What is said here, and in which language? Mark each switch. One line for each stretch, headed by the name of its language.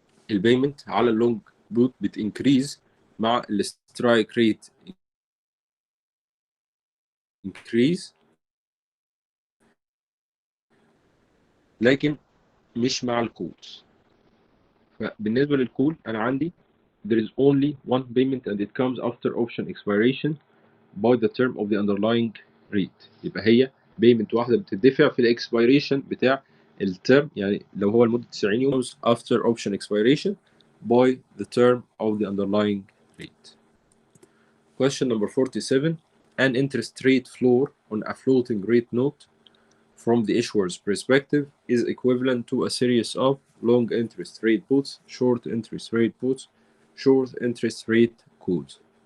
Arabic: البيمنت على اللونج بوت بتنكريز مع السترايك ريت انكريز، لكن مش مع الكولز. فبالنسبه للكول انا عندي
English: there is only one payment and it comes after option expiration by the term of the underlying rate.
Arabic: يبقى هي payment واحده بتدفع في الاكسبيريشن بتاع الترم، يعني لو هو لمده 90 يوم
English: after option expiration by the term of the underlying rate. Question number 47. An interest rate floor on a floating rate note from the issuer's perspective is equivalent to a series of long interest rate puts, short interest rate puts, short interest rate calls.